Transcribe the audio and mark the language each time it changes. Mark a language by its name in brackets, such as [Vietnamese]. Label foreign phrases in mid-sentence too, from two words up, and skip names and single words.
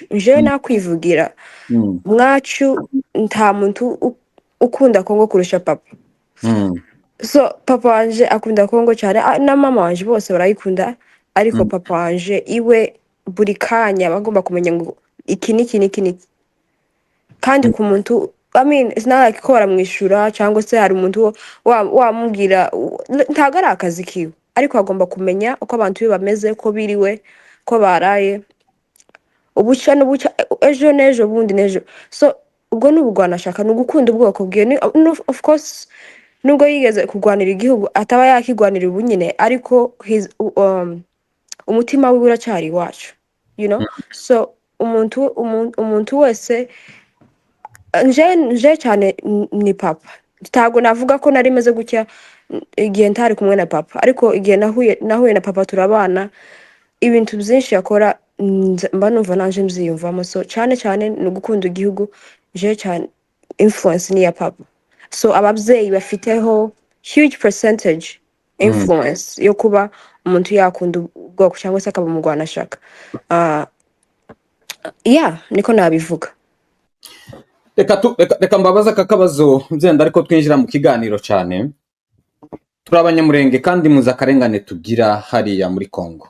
[Kinyarwanda] Njewe nakwivugira mwacu nta muntu ukunda Kongo kurusha papa. So papa wanje akunda Kongo cyane na mama wanje bose barayikunda, ariko papa wanje iwe buri kanya bagomba kumenya ngo iki niki. Kandi ku muntu [English] I mean it's not like [Kinyarwanda] ko baramwishura cyangwa se hari umuntu wamubwira ntago ari akazi kiwe, ariko agomba kumenya uko abantu be bameze, ko biriwe, ko baraye ubucya n'ubucya, ejo n'ejo bundi n'ejo. So ubwo ni ubugwanashaka, ni ugukunda ubwoko bwiwe. [English] Of course [Kinyarwanda] nubwo yigeze kurwanira igihugu ataba yakigwanira ubu nyine, ariko umutima we uracyari iwacu, [English] you know. [Kinyarwanda] So umuntu wese nje cyane ni papa. Ntabwo navuga ko nari meze gutya igihe ntari kumwe na papa, ariko igihe nahuye na papa turabana, ibintu byinshi yakora mba numva nanje mziyumvamo. So cyane ni ugukunda igihugu. Je cyane influence ni ya papa. So ababyeyi bafiteho [English] huge percentage influence [Kinyarwanda] yo kuba umuntu yakunda ubwoko cyangwa se akaba umugwanashaka. Niko nabivuga. reka mbabaza aka kabazo byenda, ariko twinjira mu kiganiro cyane. Turi abanyamurenge kandi muzi akarengane tugira hariya muri Kongo.